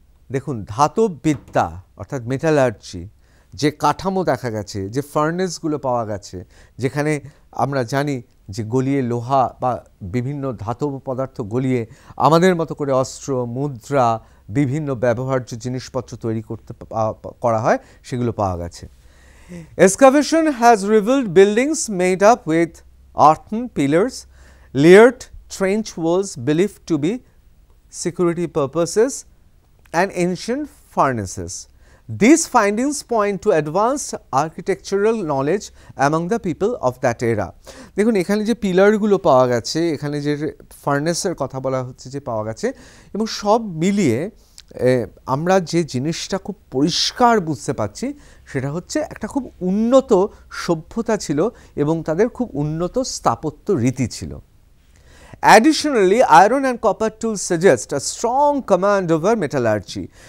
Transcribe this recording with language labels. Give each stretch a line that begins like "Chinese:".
Bangla: দেখুন ধাতব বিদ্যা অর্থাৎ মেটালার্জি, যে কাঠামো দেখা গেছে, যে ফার্নেসগুলো পাওয়া গেছে, যেখানে আমরা জানি যে গলিয়ে লোহা বা বিভিন্ন ধাতব পদার্থ গলিয়ে আমাদের মতো করে অস্ত্র, মুদ্রা, বিভিন্ন ব্যবহার্য জিনিসপত্র তৈরি করা হয়, সেগুলো পাওয়া গেছে।
English: Excavation has revealed buildings made up with earthen pillars, layered trench walls believed to be security purposes, and ancient furnaces. These findings point to advanced architectural knowledge among the people of that era.
Bangla: দেখুন এখানে যে পিলারগুলো পাওয়া গেছে, এখানে যে ফার্নেসের কথা বলা হচ্ছে যে পাওয়া গেছে, এবং সব মিলিয়ে আমরা যে জিনিসটা খুব পরিষ্কার বুঝতে পারছি সেটা হচ্ছে একটা খুব উন্নত সভ্যতা ছিল এবং তাদের খুব উন্নত স্থাপত্য রীতি ছিল।
English: Additionally, iron and copper tools suggest a strong command over metallurgy.